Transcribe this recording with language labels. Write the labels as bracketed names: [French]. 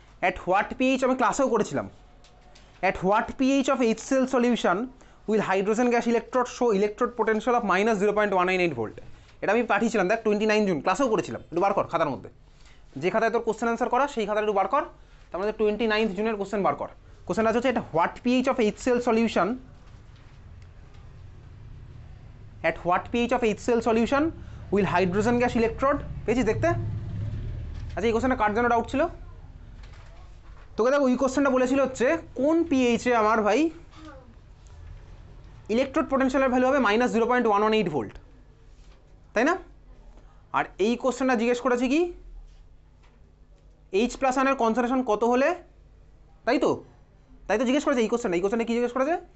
[English] at what pH, [Bangla] আমি ক্লাসেও করেছিলাম, [English] At what pH of HCl solution with hydrogen gas electrode show electrode potential of minus 0.198 volt. [Bangla] এটা আমি পাঠিয়েছিলাম দেখ 29 জুন, ক্লাসেও করেছিলাম, একটু বার কর খাতার মধ্যে, যে খাতায় তোর কোশ্চেন অ্যান্সার করা সেই খাতায় একটু বার কর, তার মধ্যে 29 জুনের কোশ্চেন বার কর। কোশ্চেনটা হচ্ছে এটা [English] what pH of HCl solution, at what pH of HCl solution will hydrogen gas electrode, [Bangla] পেয়েছিস দেখতে? আচ্ছা এই কোশ্চেনটা কার জন্য ডাউট ছিল তোকে? দেখ ওই কোশ্চেনটা বলেছিল হচ্ছে কোন পিএইচে আমার ভাই ইলেকট্রোড পোটেনশিয়ালের ভ্যালু হবে মাইনাস 0.118 ভোল্ট, তাই না? আর এই কোশ্চেনটা জিজ্ঞেস করেছে কি H+ আয়নের কনসেন্ট্রেশন কত হলে, তাই তো জিজ্ঞেস করেছে এই কোশ্চেনটা কি জিজ্ঞেস করেছে?